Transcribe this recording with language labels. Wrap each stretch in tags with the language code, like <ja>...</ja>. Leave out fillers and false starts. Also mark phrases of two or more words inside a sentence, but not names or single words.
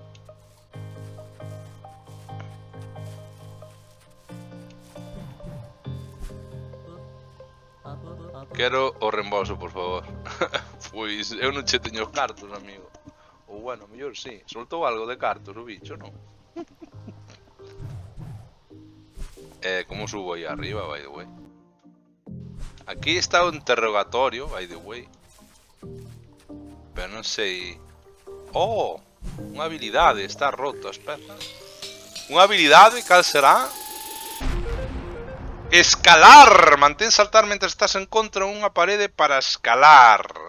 <gl>Quero o reembolso, por favor. Pois eu non che teño os cartos, amigo. Ou bueno, mellor sí. Soltou algo de cartos o bicho, non? Como subo aí arriba,</gl> <en>by the way?</en> <gl>Aquí está o interrogatorio,</gl> <en>by the way.</en> <gl>Pero non sei... Oh, unha habilidade, está roto, espera. Unha habilidade, cal será? Escalar! Mantén saltar mentre estás en contra unha parede para escalar.</gl>